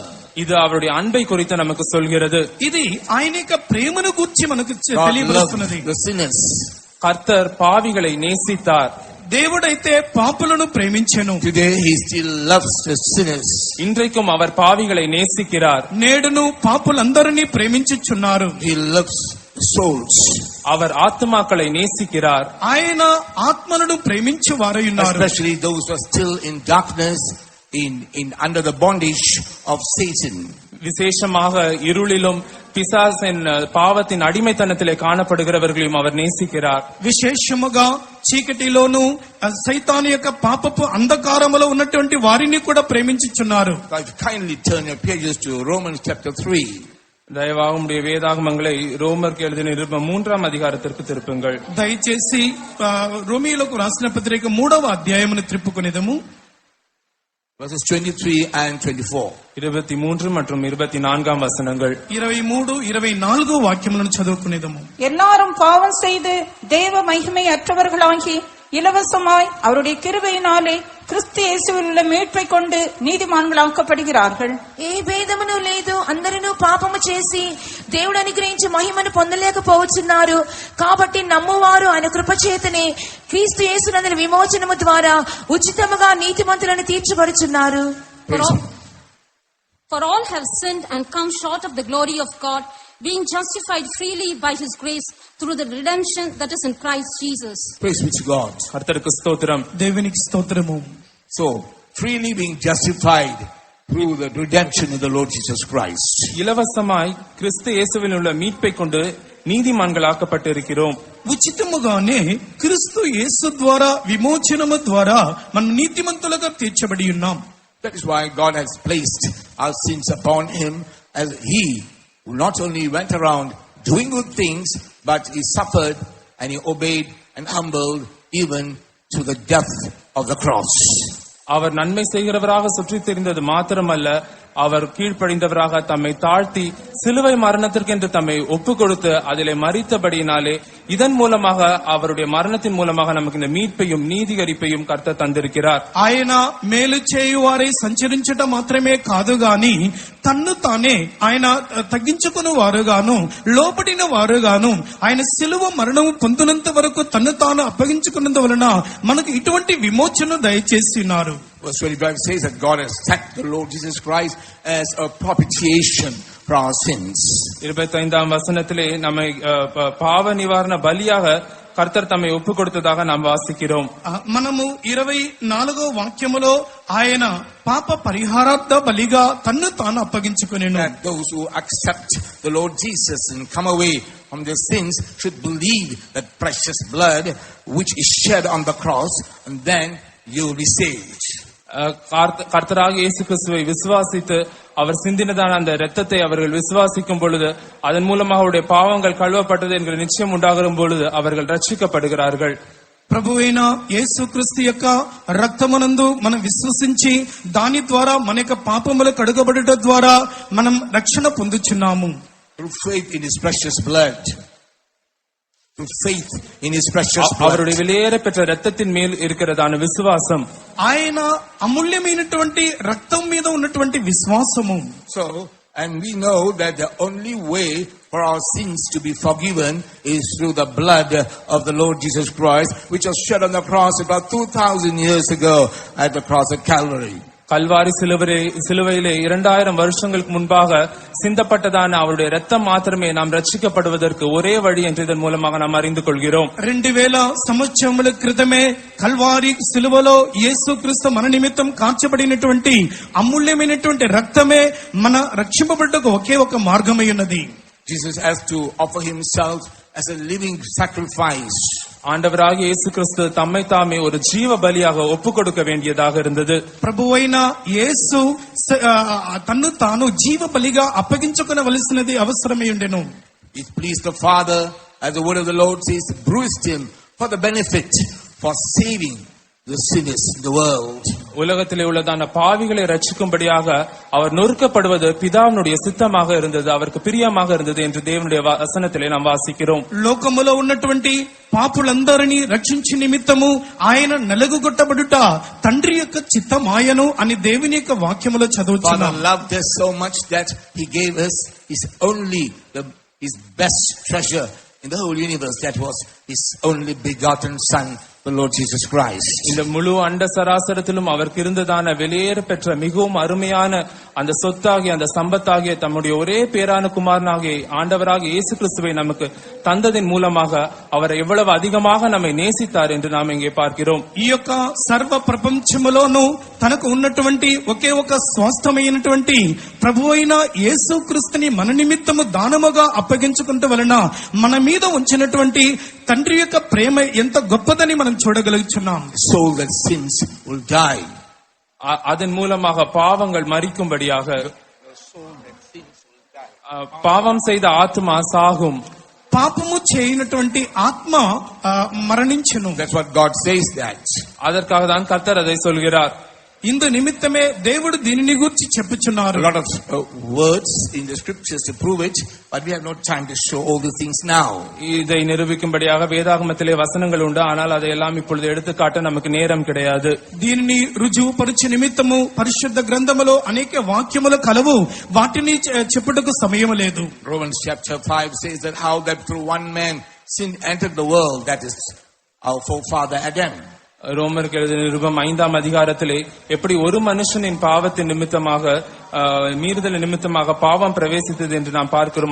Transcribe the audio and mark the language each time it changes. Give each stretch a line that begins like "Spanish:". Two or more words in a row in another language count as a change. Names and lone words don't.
Tamil: இது அவருடைய அன்பை குறித்து நமக்கு சொல்கிறது.
Telugu: ఇది ఆయన యొక్క ప్రేమను గురించి మనకు God తెలియజేస్తున్నది.
English: loved the sinners.
Tamil: கர்த்தர் பாவிகளை நேசித்தார்.
Telugu: దేవుడైతే పాపులను ప్రేమించెను.
English: Today he still loves the sinners.
Tamil: இன்றைக்கும் அவர் பாவிகளை நேசிக்கிறார்.
Telugu: నేడును పాపులందరినీ ప్రేమించుచున్నారు.
English: He loves souls.
Tamil: அவர் ஆத்மாக்களை நேசிக்கிறார்.
Telugu: ఆయన ఆత్మలను ప్రేమించు వారై ఉన్నారు.
English: Especially those who are still in darkness, in under the bondage of Satan.
Tamil: விசேஷமாக இருளிலும் பிசாசின் பாவத்தின் அடிமைத்தனத்திலே காணப்படுகிறவர்களையும் அவர் நேசிக்கிறார்.
Telugu: విశేషముగా చీకటిలోను సైతాను యొక్క పాపపు అంధకారములో ఉన్నటువంటి వారిని కూడా ప్రేమించుచున్నారు.
English: Kindly turn your pages to Romans chapter 3.
Tamil: தயவாக உடைய வேதாகமங்களை ரோமருக்கு எழுதின நிருபம் 3ஆம் அதிகாரத்திற்கு திருப்புங்கள்.
Telugu: దయచేసి రోమీయులకు రాసిన పత్రిక 3వ అధ్యాయమును త్రిప్పుకొనేదము.
English: Verses 23 and 24.
Tamil: 23 மற்றும் 24ஆம் வசனங்கள்.
Telugu: 23, 24 వాక్యములను చదువుకునేదము.
Tamil: எல்லாரும் பாவம் செய்து தேவ மகிமை அற்றவர்களாகி இலவசமாய் அவருடைய கிருபையினாலே கிறிஸ்து இயேசுவில் உள்ள மீட்பை கொண்டு నీతిమాన్గలాకப்படுகிறார்கள்.
Telugu: ఏ భేదమును లేదు, అందరూ పాపము చేసి దేవుడు అనుగ్రహించి మహిమను పొందలేకపోవచ్చున్నారు. కాబట్టి నమ్మువారు ఆయన కృపచేతనే క్రీస్తు యేసునందు విమోచనము ద్వారా ఉచితముగా నీతిమంతులను తీర్చబడుచున్నారు.
English: For all have sinned and come short of the glory of God, being justified freely by His grace through the redemption that is in Christ Jesus. Praise be to God.
Tamil: கர்த்தருக்கு ஸ்தோத்திரம்.
Telugu: దేవునికి స్తోత్రము.
English: So, freely being justified through the redemption of the Lord Jesus Christ.
Tamil: இலவசமாய் கிறிஸ்து இயேசுவில் உள்ள மீட்பை கொண்டு నీతిమాన్గలాக்கப்பட்டிருக்கிறோம்.
Telugu: ఉచితముగానే క్రీస్తు యేసు ద్వారా విమోచనము ద్వారా మనం నీతిమంతులుగా తీర్చబడి ఉన్నాం.
English: That is why God has placed our sins upon Him, as He not only went around doing good things, but He suffered and He obeyed and humbled even to the death of the cross.
Tamil: அவர் நன்மை செய்கிறவராக சுற்றித் தெரிந்தது மாத்திரமல்ல, அவர் கீழ்ப்படிந்தவராக தம்மை தாழ்த்தி சிலுவை மரணத்திற்கென்று தம்மை ஒப்பு கொடுத்து அதிலே மரித்தபடியினாலே இதன் மூலமாக அவருடைய மரணத்தின் மூலமாக நமக்கு இந்த மீட்பையும் நீதிகரிப்பையும் கர்த்தர் தந்திருக்கிறார்.
Telugu: ఆయన మేలు చేయువారై సంచరించటం మాత్రమే కాదు గాని తన్ను తానే ఆయన తగ్గించుకుని వారుగాను లోబడిన వారుగాను ఆయన సిలువ మరణము పొందినంత వరకు తన్ను తాను అప్పగించుకున్నందు వలన మనకు ఇటువంటి విమోచన దయచేస్తున్నారు.
English: Verse 25 says that God has set the Lord Jesus Christ as a propitiation for our sins.
Tamil: 25ஆம் வசனத்திலே நம்மை பாவ நிவாரண பலியாக கர்த்தர் தம்மை ஒப்பு கொடுத்ததாக நாம் வாசிக்கிறோம்.
Telugu: మనము 24వ వాక్యములో ఆయన పాప పరిహారార్థ బలిగా తన్ను తాను అప్పగించుకొనెను.
English: That those who accept the Lord Jesus and come away from their sins should believe that precious blood which is shed on the cross, and then you will be saved.
Tamil: கர்த்தராக இயேசு கிறிஸ்துவை விசுவாசித்து அவர் சிந்தினதான அந்த இரத்தத்தை அவர்கள் விசுவாசிக்கும் பொழுது அதன் மூலமாக அவருடைய பாவங்கள் கழுவப்பட்டது என்கிற நிச்சயம் உண்டாகும் பொழுது அவர்கள் ரட்சிக்கப்படுகிறார்கள்.
Telugu: ప్రభువైన యేసుక్రీస్తు యొక్క రక్తమునందు మనం విశ్వసించి దాని ద్వారా మన యొక్క పాపములు కడుగబడుట ద్వారా మనం రక్షణ పొందుచున్నాము.
English: Through faith in His precious blood. Through faith in His precious blood.
Tamil: அவருடைய விலையேற பெற்ற இரத்தத்தின் மேல் இருக்கிறதான விசுவாசம்,
Telugu: ఆయన అమూల్యమైనటువంటి రక్తం మీద ఉన్నటువంటి విశ్వాసము.
English: So, and we know that the only way for our sins to be forgiven is through the blood of the Lord Jesus Christ, which was shed on the cross about 2000 years ago at the cross of Calvary.
Tamil: கல்வாரி சிலுவையிலே 2000 வருஷங்களுக்கு முன்பாக சிந்தப்பட்டதான அவருடைய இரத்தம் மாத்திரமே நாம் ரட்சிக்கப்படுவதற்கு ஒரே வழி என்று இதன் மூலமாக நாம் அறிந்து கொள்கிறோம்.
Telugu: 2000 సంవత్సరముల క్రితమే కల్వారి సిలువలో యేసుక్రీస్తు మన నిమిత్తం కార్చబడినటువంటి అమూల్యమైనటువంటి రక్తమే మన రక్షింపబడుటకు ఒకే ఒక మార్గమై ఉన్నది.
English: Jesus has to offer Himself as a living sacrifice.
Tamil: ஆண்டவராகிய இயேசு கிறிஸ்து தம்மை தாமே ஒரு ஜீவ பலியாக ஒப்பு கொடுக்க வேண்டியதாக இருந்தது.
Telugu: ప్రభువైన యేసు తన్ను తాను జీవ బలిగా అప్పగించుకొనవలసినది అవసరమై ఉండెను.
English: It pleased the Father, as the word of the Lord says, bruised Him for the benefit, for saving the sinners in the world.
Tamil: உலகத்திலே உள்ளதான பாவிகளை ரட்சிக்கும்படியாக அவர் நொறுக்கப்படுவது பிதாவினுடைய சித்தமாக இருந்தது, அவருக்கு பிரியமாக இருந்தது என்று தேவனுடைய வசனத்திலே நாம் வாசிக்கிறோம்.
Telugu: లోకములో ఉన్నటువంటి పాపులందరినీ రక్షించి నిమిత్తము ఆయన నలుగుగొట్టబడుట తండ్రి యొక్క చిత్తమాయను అని దేవుని యొక్క వాక్యములో చదువుతున్నాం.
English: Father loved us so much that He gave us His best treasure in the whole universe, that was His only begotten Son, the Lord Jesus Christ.
Tamil: இந்த முழு அண்ட சராசரத்திலும் அவருக்கு இருந்ததான வெளியேற பெற்ற மிகவும் அருமையான அந்த சொத்தாகிய அந்த சம்பத்தாகிய தம்முடைய ஒரே பேரான குமாரனாகிய ஆண்டவராகிய இயேசு கிறிஸ்துவை நமக்கு தந்ததின் மூலமாக அவர் எவ்வளவு அதிகமாக நம்மை நேசித்தார் என்று நாம் இங்கே பார்க்கிறோம்.
Telugu: ఈ యొక్క సర్వ ప్రపంచములోను తనకు ఉన్నటువంటి ఒకే ఒక స్వాస్థ్యమైనటువంటి ప్రభువైన యేసుక్రీస్తుని మన నిమిత్తము దానముగా అప్పగించుకుంటూ వలన మన మీద ఉంచినటువంటి తండ్రి యొక్క ప్రేమ ఎంత గొప్పదని మనం చూడగలుగుతున్నాం.
English: Soul that sins will die.
Tamil: அதன் மூலமாக பாவங்கள் மரிக்கும்படியாக பாவம் செய்த ஆத்மா சாகும்.
Telugu: పాపము చేయనటువంటి ఆత్మ మరణించును.
English: That's what God says that.
Tamil: அதற்காக தான் கர்த்தர் அதை சொல்கிறார்.
Telugu: ఇందు నిమిత్తమే దేవుడు దీనిని గురించి చెప్పుచున్నారు.
English: A lot of words in the scriptures to prove it, but we have no time to show all the things now.
Tamil: இதை நிரூபிக்கும்படியாக வேதாகமத்திலே வசனங்கள் உண்டு, ஆனால் அதையெல்லாம் இப்பொழுது எடுத்துக்காட்ட நமக்கு நேரம் கிடையாது.
Telugu: దీనిని రుజువుపరచు నిమిత్తము పరిశుద్ధ గ్రంథములో అనేక వాక్యములు కలవు, వాటిని చెప్పుటకు సమయం లేదు.
English: Romans chapter 5 says that how that through one man sin entered the world, that is our forefather Adam.
Tamil: ரோமருக்கு எழுதின நிருபம் 5ஆம் அதிகாரத்திலே எப்படி ஒரு மனுஷனின் பாவத்தின் நிமித்தமாக மீறுதல் நிமித்தமாக பாவம் பிரவேசித்தது என்று நாம் பார்க்கிறோம்.